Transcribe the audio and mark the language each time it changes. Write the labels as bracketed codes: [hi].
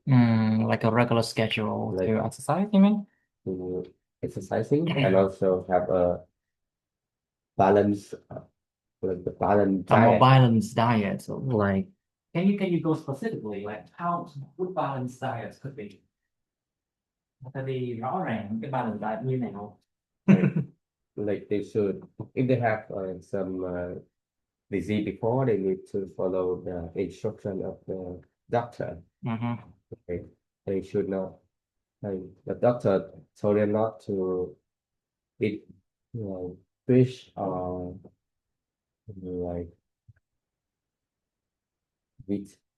[en] Like a regular schedule like to exercise, you mean? to exercising and also have a balance like the balanced A more diet. balanced diet. So like, can you go specifically like how good balanced diet could be? [vi] Tại vì rõ ràng cái [en] balance diet [vi] như nào. [en] Like, like they should if they have some disease before they need to follow the instruction of the doctor. Mhm. Okay? They should not like the doctor told them not to eat fish or like wheat.